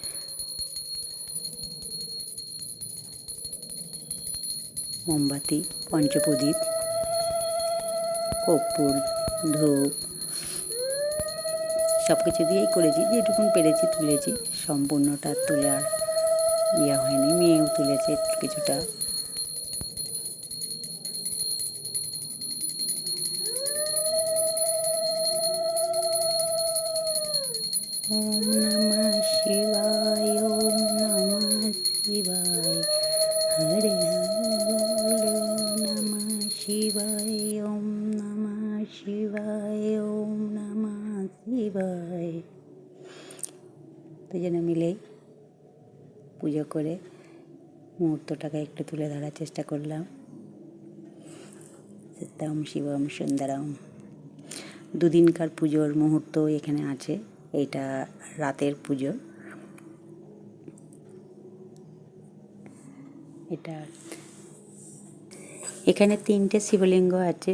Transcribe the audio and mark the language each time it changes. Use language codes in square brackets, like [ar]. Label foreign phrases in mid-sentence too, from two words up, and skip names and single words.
[bn] মোমবাতি, পঞ্চপ্রদীপ, কর্পূর, ধূপ সব কিছু দিয়েই করেছি, যেটুকুন পেরেছি তুলেছি। সম্পূর্ণটা তুলে আর ইয়ে হয়নি, মেয়েও তুলেছে কিছুটা। [sa] ওম নমঃ শিবায়, ওম নমঃ শিবায়, হরে হরে নমঃ শিবায়, ওম নমঃ শিবায়, ওম নমঃ শিবায়। [bn] দুজনে মিলেই পুজো করে মুহূর্তটাকে একটু তুলে ধরার চেষ্টা করলাম। [sa] সত্যম শিবম সুন্দরম। [bn] দুদিনকার পুজোর মুহূর্ত এখানে আছে। এইটা রাতের পুজো। এটা এখানে 3টে শিবলিঙ্গ আছে।